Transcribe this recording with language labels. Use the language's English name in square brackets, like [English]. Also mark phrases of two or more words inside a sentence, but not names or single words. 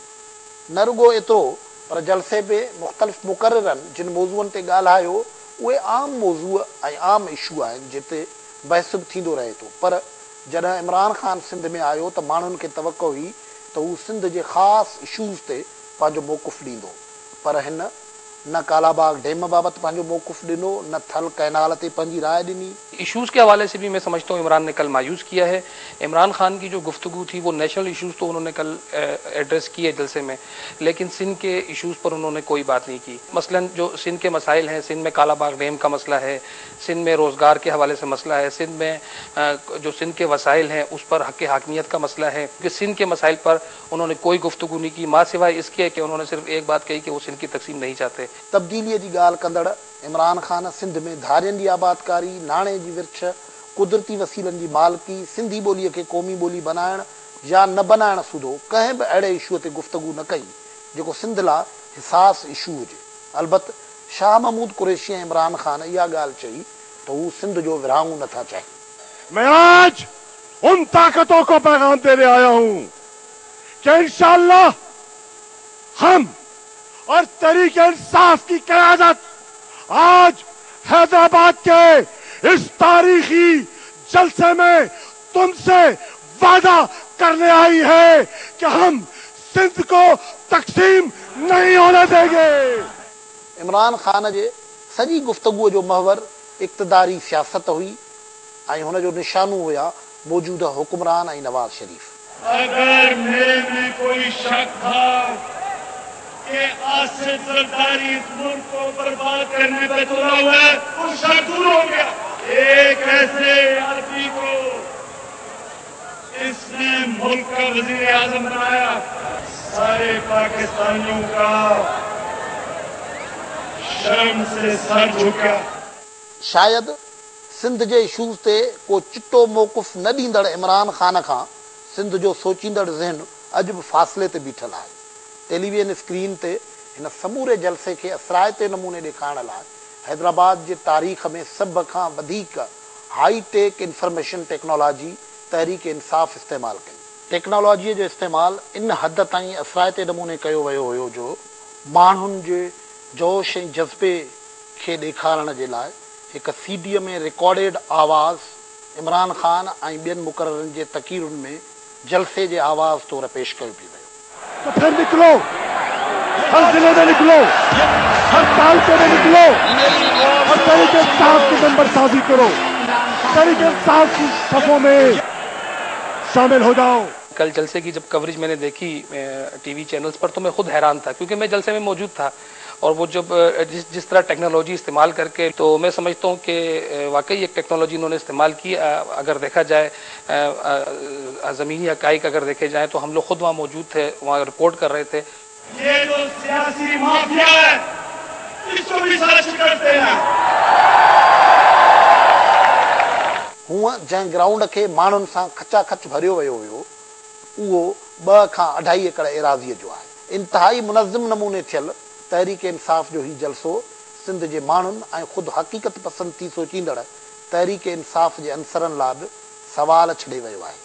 [Sindhi] न रुगो एतिरो पर जलसे में मुख़्तलिफ़ मुक़र्ररनि जिन मौज़ूअनि ते ॻाल्हायो उहे आम मौज़ू ऐं आम इशू आहिनि जिते बहस बि थींदो रहे थो, पर जॾहिं इमरान खान सिंध में आयो त माण्हुनि खे तवक़ो हुई त हू सिंध जे ख़ासि इशूज़ ते पंहिंजो मौक़ुफ़ ॾींदो, पर हिन न कालाबाग डैम बाबति पंहिंजो मौक़ुफ़ ॾिनो, न थल कैनाल ते पंहिंजी राय ॾिनी। [Urdu] ایشوز کے حوالے سے بھی میں سمجھتا ہوں عمران نے کل مایوس کیا ہے۔ عمران خان کی جو گفتگو تھی وہ [English] national issues [Urdu] تو انہوں نے کل ایڈریس کیے جلسے میں، لیکن سندھ کے ایشوز پر انہوں نے کوئی بات نہیں کی. مثلاً جو سندھ کے مسائل ہیں، سندھ میں کالاباغ ڈیم کا مسئلہ ہے، سندھ میں روزگار کے حوالے سے مسئلہ ہے، سندھ میں جو سندھ کے وسائل ہیں اس پر حق حاکمیت کا مسئلہ ہے، کیونکہ سندھ کے مسائل پر انہوں نے کوئی گفتگو نہیں کی، ماں سوائے اس کے کہ انہوں نے صرف ایک بات کہی کہ وہ سندھ کی تقسیم نہیں چاہتے. [Sindhi] तब्दीलीअ जी ॻाल्हि कंदड़ इमरान खान सिंध में धारियुनि जी आबादकारी, नाणे जी विर्छ, कुदरती वसीलनि जी मालिकी, सिंधी ॿोलीअ खे क़ौमी ॿोली बनाइण या न बनाइण सूधो कंहिं बि अहिड़े इशूअ ते गुफ़्तगू न कई जेको सिंध लाइ हिसास इशू हुजे। अलबत् शाह महमूद कुरैशी ऐं इमरान खान इहा ॻाल्हि चई त हू सिंध जो विरहाङो नथा चाहिनि। [Urdu] میں آج ان طاقتوں کو پیغام دینے آیا ہوں کہ ان شاء اللہ ہم اور تحریک انصاف کی قیادت آج حیدرآباد کے اس تاریخی جلسے میں تم سے وعدہ کرنے آئی ہے کہ ہم سندھ کو تقسیم نہیں ہونے دیں گے. [Sindhi] इमरान खान जे सॼी गुफ़्तगूअ जो महवर इक़्तिदारी सियासत हुई ऐं हुन जो निशानो हुआ मौजूदा हुक्मरान ऐं नवाज शरीफ। [Urdu] اگر میرے میں کوئی شک تھا کہ آصف زرداری اس ملک کو برباد کرنے پے تلا ہوا ہے، وہ شک دور ہو گیا. ایک ایسے آدمی کو اس نے ملک کا وزیر اعظم بنایا، سارے پاکستانیوں کا شرم سے سر جھکا. [Sindhi] शायद सिंध जे इशूज़ ते को चिट्टो मौक़ुफ़ न ॾींदड़ इमरान ख़ान खां सिंध जो सोचींदड़ ज़हन अॼु बि फ़ासिले ते बीठल आहे। टेलीविजन स्क्रीन ते हिन समूरे जलसे खे असराइते नमूने ॾेखारण लाइ हैदराबाद जे तारीख़ में सभ खां वधीक [English] high tech information technology [Sindhi] तहरीक इंसाफ़ इस्तेमालु कई। टेक्नोलॉजीअ जो इस्तेमालु इन हद ताईं असराइते नमूने कयो वियो हुयो जो माण्हुनि जे जोश ऐं जज़्बे खे ॾेखारण जे लाइ हिकु सीडीअ में रिकॉर्डेड आवाज़ इमरान ख़ान ऐं ॿियनि मुक़ररनि जे तक़रीरुनि में जलसे जे आवाज़ तौरु पेश कयो पियो वियो। [Urdu] تو پھر نکلو، ہر ضلعے میں نکلو، ہر تعلقے میں نکلو اور تحریک انصاف کی نمبرسازی کرو، تحریک انصاف کی صفوں میں شامل ہو جاؤ. کل جلسے کی جب کوریج میں نے دیکھی [English] TV channels [Urdu] پر تو میں خود حیران تھا، کیونکہ میں جلسے میں موجود تھا اور وہ جب جس طرح ٹیکنالوجی استعمال کر کے، تو میں سمجھتا ہوں کہ واقعی ایک ٹیکنالوجی انہوں نے استعمال کی. اگر دیکھا جائے زمینی حقائق اگر دیکھے جائے تو ہم لوگ خود وہاں موجود تھے، وہاں رپورٹ کر رہے تھے. یہ جو سیاسی مافیا ہے اس کو بھی سرچ کرتے ہیں. [Sindhi] हूअं जंहिं ग्राउंड खे माण्हुनि सां खचाखच भरियो वियो हुयो उहो 2 खां 2.5 एकड़ एराज़ीअ जो आहे। इंतिहाई मुनज़्ज़म नमूने थियल तहरीक इंसाफ़ जो ही जलसो सिंध जे माण्हुनि ऐं ख़ुदि हक़ीक़त पसंद थी सोचींदड़ तहरीक इंसाफ़ जे अंसरनि लाइ बि सवाल छॾे वियो आहे।